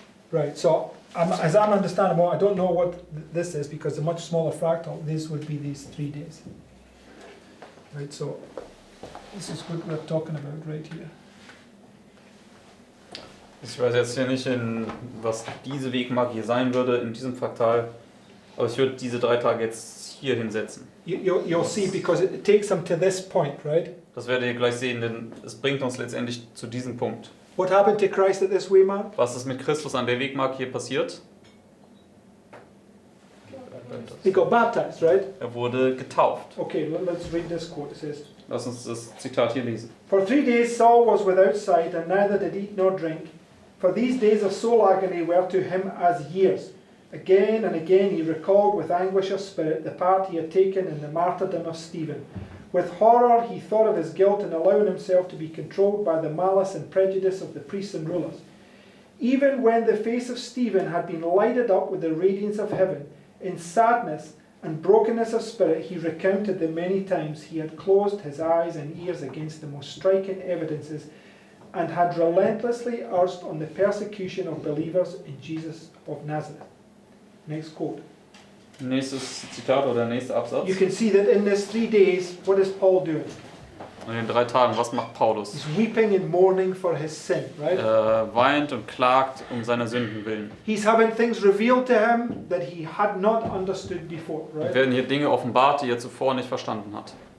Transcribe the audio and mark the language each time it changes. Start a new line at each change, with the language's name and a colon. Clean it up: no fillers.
English: Right, so as I'm understanding, well, I don't know what this is because a much smaller fractal, this would be these 3 days. Right, so this is what we're talking about right here.
German: Ich weiß jetzt hier nicht, was diese Wegmarke hier sein würde in diesem Fraktal, aber ich würde diese 3 Tage jetzt hier hinsetzen.
English: You'll see, because it takes them to this point, right?
German: Das werdet ihr gleich sehen, denn es bringt uns letztendlich zu diesem Punkt.
English: What happened to Christ at this waymark?
German: Was ist mit Christus an der Wegmarke hier passiert?
English: He got baptized, right?
German: Er wurde getauft.
English: Okay, let's read this quote. It says,
German: Lass uns das Zitat hier lesen.
English: For 3 days Saul was without sight, and neither did eat nor drink. For these days of soul agony were to him as years. Again and again he recalled with anguish of spirit the part he had taken in the martyrdom of Stephen. With horror he thought of his guilt in allowing himself to be controlled by the malice and prejudice of the priests and rulers. Even when the face of Stephen had been lighted up with the radiance of heaven, in sadness and brokenness of spirit he recounted the many times he had closed his eyes and ears against the most striking evidences and had relentlessly urged on the persecution of believers in Jesus of Nazareth. Next quote.
German: Nächstes Zitat oder nächster Absatz.
English: You can see that in this 3 days, what is Paul doing?
German: Und in den 3 Tagen, was macht Paulus?
English: He's weeping and mourning for his sin, right?
German: Er weint und klagt seiner Sünden willen.
English: He's having things revealed to him that he had not understood before,
German: Es
English: right?
German: werden hier Dinge offenbart, die er zuvor nicht verstanden hat.